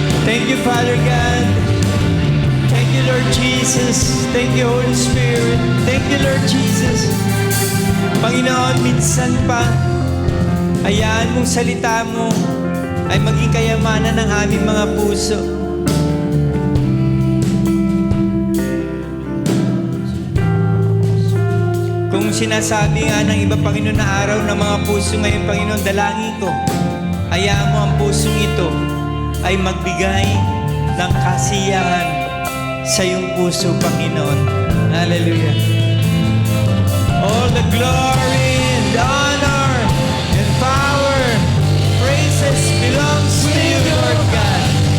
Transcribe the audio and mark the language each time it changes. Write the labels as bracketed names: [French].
[English] Thank you, Father God. Thank you, Lord Jesus. Thank you, Holy Spirit. Thank you, Lord Jesus. [Filipino] Panginoon, minsan pa, hayaan mong salita mo ay maging kayamanan ng aming mga puso. Kung sinasabi nga ng iba, Panginoon, na araw ng mga puso ngayon, Panginoon, dalangin ko, hayaan mo ang pusong ito ay magbigay ng kasiyahan sa iyong puso, Panginoon. [English] Hallelujah. All the glory and honor and power, praises belongs to you, Lord God.